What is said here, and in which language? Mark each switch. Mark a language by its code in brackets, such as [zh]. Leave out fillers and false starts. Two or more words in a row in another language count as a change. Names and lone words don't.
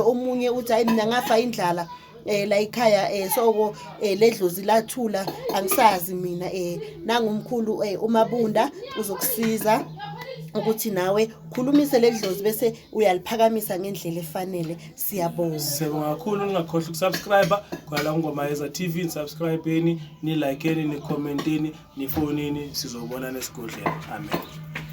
[zu] Omunye uthi hayi mina ngafa indlala la ekhaya soko ledlozi lathula angisazi mina nangumkhulu uMabunda uzokusiza ukuthi nawe khulumise ledlozi bese uyaliphakamisa ngendlela efanele. Siyabonga. Siyabonga kakhulu. Ningakhohlwa ukusubscribe kwala ngoma eza TV, subscribe ni like ni commenteni ni phone ni sizobona nesigodlela. Amen.